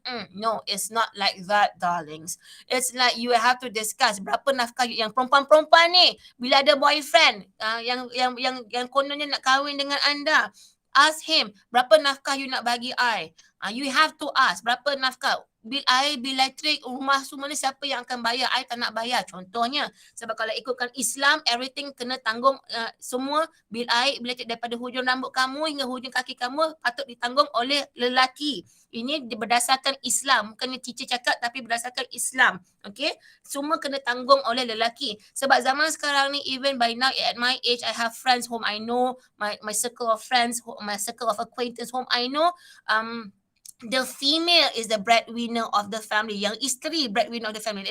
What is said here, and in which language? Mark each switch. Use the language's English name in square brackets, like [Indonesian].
[English] No, it's not like that, darlings. It's like you have to discuss [Malay] berapa nafkah yang perempuan-perempuan ni bila ada boyfriend yang kononnya nak kahwin dengan anda. [English] Ask him, [Malay] berapa nafkah you nak bagi I? [English] You have to ask, [Malay] berapa nafkah? Bil air, bil elektrik, rumah semua ni siapa yang akan bayar? I tak nak bayar. Contohnya, sebab kalau ikutkan Islam, everything kena tanggung semua bil air, bil elektrik daripada hujung rambut kamu hingga hujung kaki kamu patut ditanggung oleh lelaki. Ini berdasarkan Islam. Bukan teacher cakap tapi berdasarkan Islam. Okay? Semua kena tanggung oleh lelaki. [English] Sebab zaman sekarang ni, even by now at my age, I have friends whom I know, my circle of friends, my circle of acquaintance whom I know, the female is the breadwinner of the family. [Malay] Yang isteri [English] breadwinner of the family.